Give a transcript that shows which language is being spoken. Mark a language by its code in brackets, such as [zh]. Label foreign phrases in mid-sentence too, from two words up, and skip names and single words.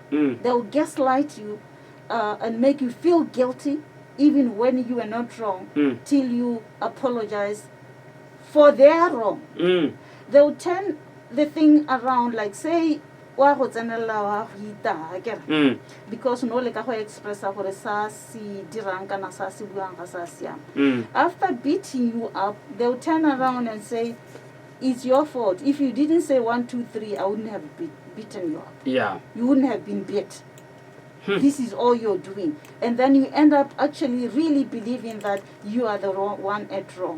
[en] They will gaslight you and make you feel guilty even when you are not wrong till you apologize for their wrong. They will turn the thing around, like say because [tn] no le ka go expressa gore sa si dirang kana sa si buang ga sa siam. [en] After beating you up, they'll turn around and say it's your fault. If you didn't say 1 2 3, I wouldn't have beaten you up. Yeah, You wouldn't have been beat. This is all you're doing, and then you end up actually really believing that you are the wrong one at wrong.